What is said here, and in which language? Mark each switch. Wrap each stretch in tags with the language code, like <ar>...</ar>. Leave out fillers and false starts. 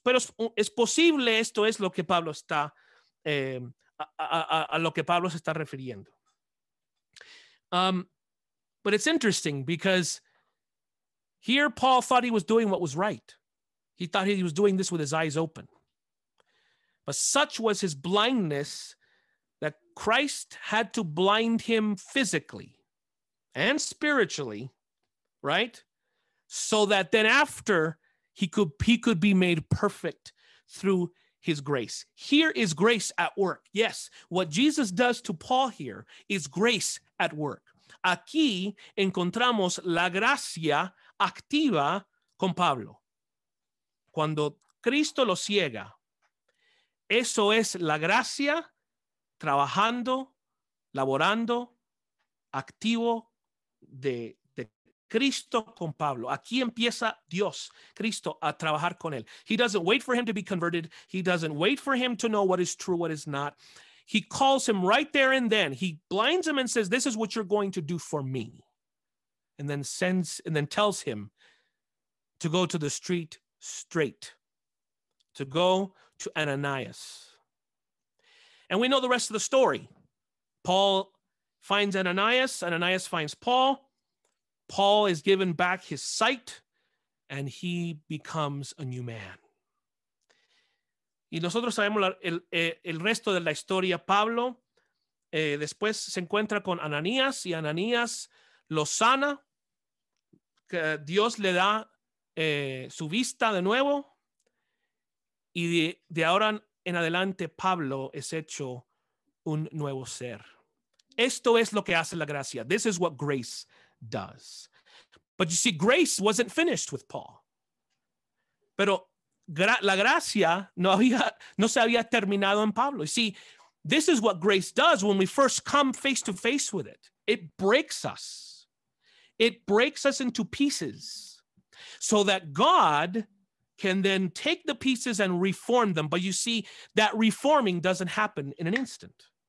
<es>Pero es posible, esto es lo que Pablo está a lo que Pablo se está refiriendo.</es> <en>But it's interesting because here Paul thought he was doing what was right. He thought he was doing this with his eyes open. But such was his blindness that Christ had to blind him physically and spiritually, right? So that then after he could be made perfect through his grace. Here is grace at work. Yes, what Jesus does to Paul here is grace at work.</en> <es>Aquí encontramos la gracia activa con Pablo. Cuando Cristo lo ciega, eso es la gracia trabajando, laborando, activo de Cristo con Pablo. Aquí empieza Dios, Cristo, a trabajar con él.</es> <en>He doesn't wait for him to be converted. He doesn't wait for him to know what is true, what is not. He calls him right there and then. He blinds him and says, this is what you're going to do for me. And then tells him to go to the street straight, to go to Ananias. And we know the rest of the story. Paul finds Ananias. Ananias finds Paul. Paul is given back his sight, and he becomes a new man.</en> <es>Y nosotros sabemos el resto de la historia. Pablo después se encuentra con Ananías, y Ananías lo sana, que Dios le da su vista de nuevo, y de ahora en adelante Pablo es hecho un nuevo ser. Esto es lo que hace la gracia.</es> <en>This is what grace does. But you see, grace wasn't finished with Paul.</en> <es>Pero la gracia no se había terminado en Pablo.</es> <en>You see, this is what grace does when we first come face to face with it. It breaks us. It breaks us into pieces so that God can then take the pieces and reform them. But you see, that reforming doesn't happen in an instant.</en>